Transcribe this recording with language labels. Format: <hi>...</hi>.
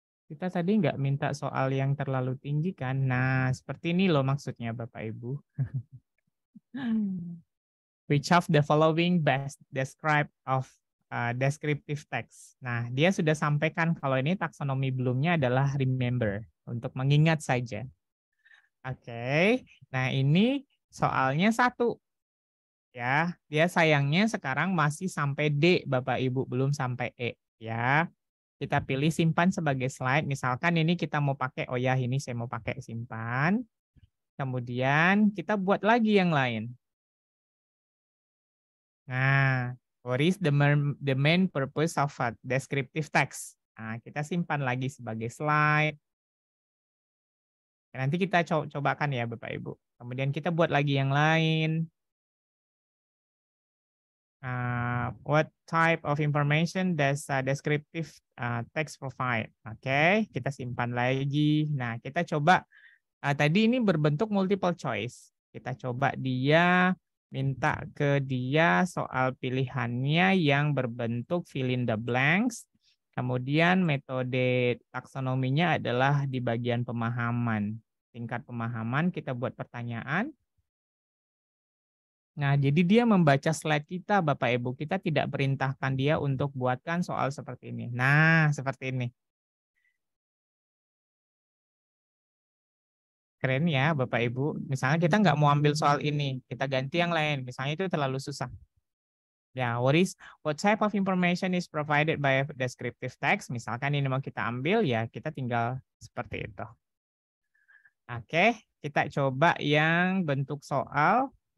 <id>Kita tadi nggak minta soal yang terlalu tinggi kan? Nah, seperti ini loh maksudnya Bapak Ibu.</id> <en>Which of the following best describe of descriptive text?</en> <id>Nah, dia sudah sampaikan kalau ini taksonomi belumnya adalah remember, untuk mengingat saja. Oke, nah ini soalnya satu. Ya, dia sayangnya sekarang masih sampai D, Bapak Ibu, belum sampai E. Ya, kita pilih simpan sebagai slide. Misalkan ini kita mau pakai, oh ya ini saya mau pakai simpan. Kemudian kita buat lagi yang lain.</id> <en>Nah, what is the main purpose of a descriptive text?</en> <id>Nah, kita simpan lagi sebagai slide. Nanti kita cobakan ya Bapak Ibu. Kemudian kita buat lagi yang lain.</id> <en>What type of information does descriptive text provide?</en> <id>Oke, kita simpan lagi. Nah, kita coba tadi ini berbentuk multiple choice. Kita coba dia minta ke dia soal pilihannya yang berbentuk fill in the blanks. Kemudian metode taksonominya adalah di bagian pemahaman. Tingkat pemahaman kita buat pertanyaan. Nah, jadi dia membaca slide kita, Bapak Ibu. Kita tidak perintahkan dia untuk buatkan soal seperti ini. Nah, seperti ini. Keren ya, Bapak Ibu. Misalnya kita nggak mau ambil soal ini, kita ganti yang lain. Misalnya itu terlalu susah.</id> <en>Ya, what type of information is provided by descriptive text?</en> <id>Misalkan ini mau kita ambil, ya kita tinggal seperti itu. Oke, kita coba yang bentuk soal.</id>